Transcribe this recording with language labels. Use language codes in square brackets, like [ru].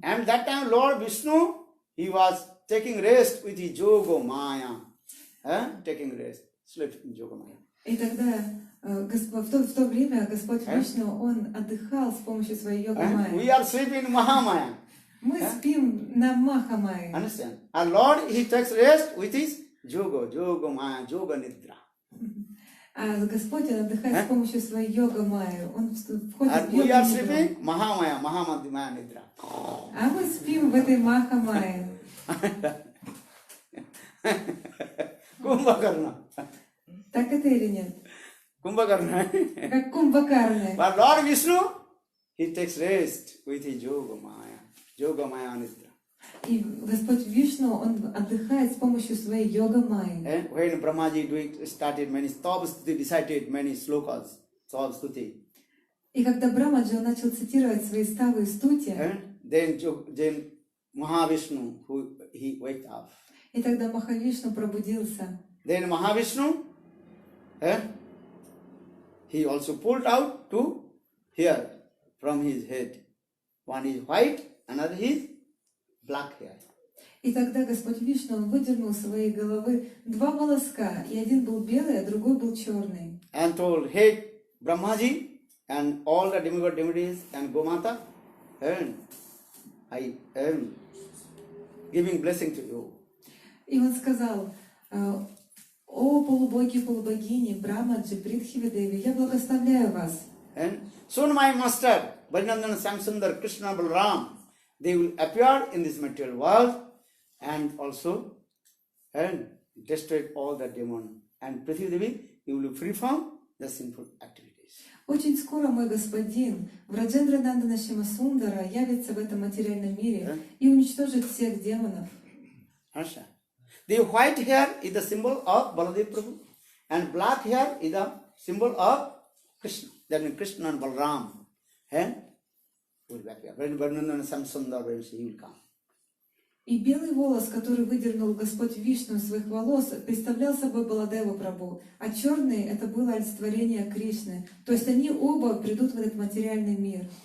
[en] And that time Lord Vishnu, he was taking rest with his yoga maya. Taking rest, slept in yoga maya. [ru] И тогда в то время Господь Вишну, он отдыхал с помощью своей йога майи. [en] We are sleeping in Mahamaya. [ru] Мы спим на Махамайе. [en] Understand? Our Lord, he takes rest with his yoga maya, yoga nidra. [ru] А Господь, он отдыхает с помощью своей йога майи. Он входит [en] And [ru] в [en] we [ru] йогу [en] are [ru] нидру. [en] sleeping Mahamaya, Mahamadhyamaya nidra. [ru] А мы спим в этой Махамайе. [en] Kumbhakarna. [ru] Так это или нет? [en] Kumbhakarna. [ru] Как Кумбакарны. [en] But Lord Vishnu, he takes rest with his yoga maya nidra. [ru] И Господь Вишну, он отдыхает с помощью своей йога майи. [en] And when Brahmaji started many stuti, recited many slokas, stuti. [ru] И когда Брамаджи он начал цитировать свои ставы и стути, [en] Then Mahavishnu, he waked up. [ru] И тогда Махавишну пробудился. [en] Then Mahavishnu, he also pulled out two hair from his head. One is white, another is black hair. [ru] И тогда Господь Вишну, он выдернул с своей головы два волоска, и один был белый, а другой был черный. [en] And told, hey, Brahmaji and all the demigod deities and Gomata, and I am giving blessing to you. [ru] И он сказал: «О полубоги, полубогини, Брамаджи, Притхивидеви, я благословляю вас». [en] And soon my master, Varinandana, Samsundar, Krishna, Balaram, they will appear in this material world and also and destroy all the demon. And Prithvi Devi, you will be free from the sinful activities. [ru] Очень скоро мой господин Враджендра Нандана Шимасундара явится в этом материальном мире и уничтожит всех демонов. [en] Understand? The white hair is the symbol of Baladev Prabhu, and black hair is the symbol of Krishna. That means Krishna and Balaram. And will be appear. When Varinandana, Samsundar, he will come. [ru] И белый волос, который выдернул Господь Вишну из своих волос, представлял собой Баладеву Прабху, а черный — это было олицетворение Кришны. То есть они оба придут в этот материальный мир.